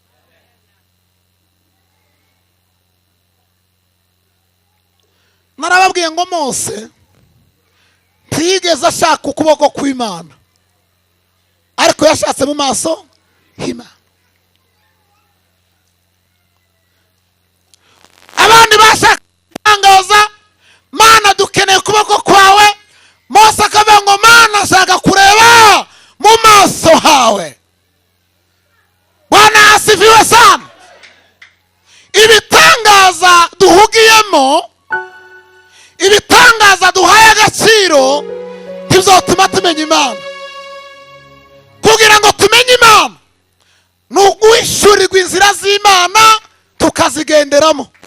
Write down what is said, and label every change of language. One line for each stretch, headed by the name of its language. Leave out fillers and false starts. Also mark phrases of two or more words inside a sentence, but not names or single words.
Kinyarwanda: Narababwiye ngo Mose ntiyigeze ashaka ukuboko kw'Imana, ariko yashatse mu maso h'Imana. Abandi bashaka kutangaza, Mana dukeneye ukuboko kwawe. Mose akavuga ngo Mana ashaka kureba mu maso hawe.
Swahili: Bwana asifiwe sana.
Kinyarwanda: Ibitangaza duhugiyemo, ibitangaza duhaye agaciro, ntibizotuma tumenya Imana. Kugira ngo tumenye Imana ni uguhishurirwa inzira z'Imana tukazigenderamo.